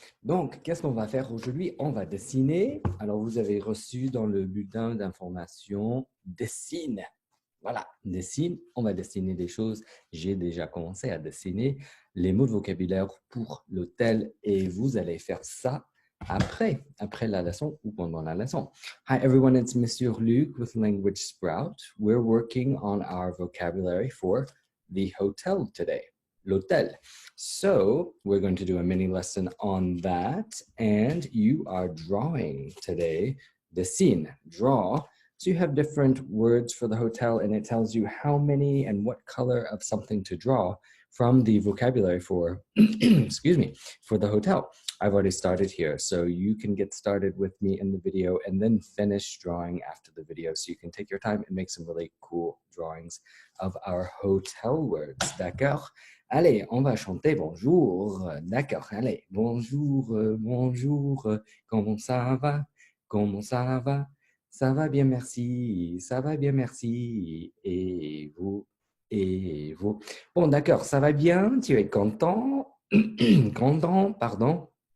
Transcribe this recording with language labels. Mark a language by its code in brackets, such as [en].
[fr] Donc, qu'est-ce qu'on va faire aujourd'hui? On va dessiner. Alors, vous avez reçu dans le bulletin d'information dessine. Voilà, dessine. On va dessiner des choses. J'ai déjà commencé à dessiner les mots de vocabulaire pour l'hôtel et vous allez faire ça après la leçon ou pendant la leçon. [en] Hi everyone, it's Monsieur Luc with Language Sprout. We're working on our vocabulary for the hotel today, l'hôtel. So we're going to do a mini lesson on that, and you are drawing today. Dessine, draw. So you have different words for the hotel, and it tells you how many and what color of something to draw from the vocabulary for, excuse me, for the hotel. I've already started here, so you can get started with me in the video and then finish drawing after the video. So you can take your time and make some really cool drawings of our hotel words. [fr] D'accord? Allez, on va chanter bonjour. D'accord, allez, bonjour, bonjour. Comment ça va? Comment ça va? Ça va bien, merci. Ça va bien, merci. Et vous? Et vous? Bon, d'accord, ça va bien? Tu es content? Content, pardon?